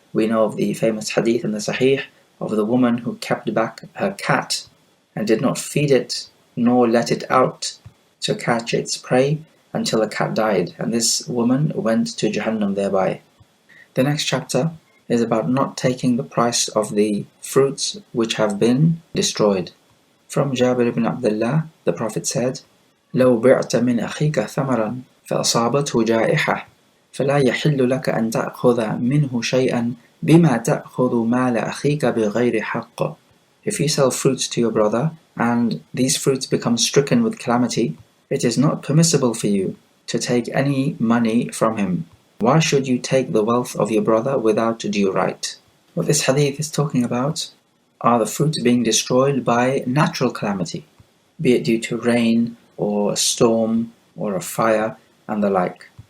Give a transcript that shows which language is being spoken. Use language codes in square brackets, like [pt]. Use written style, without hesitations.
[en] We know of the famous hadith in the Sahih of the woman who kept back her cat and did not feed it nor let it out to catch its prey until the cat died, and this woman went to Jahannam thereby. The next chapter is about not taking the price of the fruits which have been destroyed. [ar] From Jabir ibn Abdullah, the Prophet said, لو بعت من أخيك ثمرا فأصابته جائحة فلا يحل لك أن تأخذ منه شيئا بما تأخذ مال أخيك بغير حق. [en] If you sell fruits to your brother and these fruits become stricken with calamity, it is not permissible for you to take any money from him. Why should you take the wealth of your brother without due right? What this hadith is talking about are the fruits being destroyed by natural calamity, be it due to rain or a storm or a fire and the like.